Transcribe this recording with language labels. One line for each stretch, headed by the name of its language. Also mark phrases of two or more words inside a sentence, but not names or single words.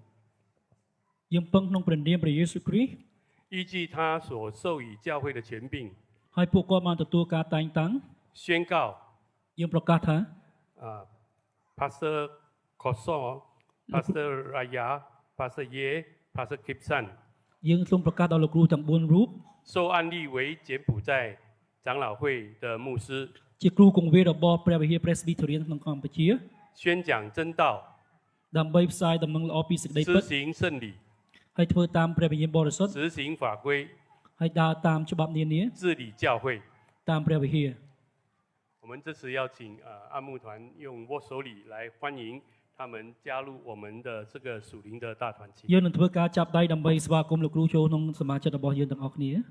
Khmer: យើងពឹងក្នុងព្រះនាមព្រះយេស៊ូវគ្រីស្ទ
Chinese: 依据他所授予教会的权柄，
Khmer: ហើយពួកគាត់បានទទួលការតែងតាំង
Chinese: 宣告
Khmer: យើងប្រកាសថា Pastor Koso, Pastor Raya, Pastor Ye, Pastor Kipsan យើងសូមប្រកាសដល់លោកគ្រូទាំង4រូប
Chinese: 受案例为柬埔寨长老会的牧师，
Khmer: ជាគ្រូគង្វាលរបស់ព្រះវិហារ Presbyterian ក្នុងកម្ពុជា
Chinese: 宣讲真道，
Khmer: ដើម្បីផ្សាយដំណឹងល្អពីសេចក្តី
Chinese: 施
Khmer: ពិត
Chinese: 行圣礼，
Khmer: ហើយធ្វើតាមព្រះវិញ្ញាណបរិសុទ្ធ
Chinese: 执行法规，
Khmer: ហើយដើរតាមច្បាប់នានា
Chinese: 治理教会。
Khmer: តាមព្រះវិហារ
Chinese: 我们这次邀请按牧团用握手礼来欢迎他们加入我们的这个属灵的大团体。
Khmer: យើងនឹងធ្វើការចាប់ដៃដើម្បីស្វាគមន៍លោកគ្រូចូលក្នុងសមាជិករបស់យើងទាំងអស់គ្នា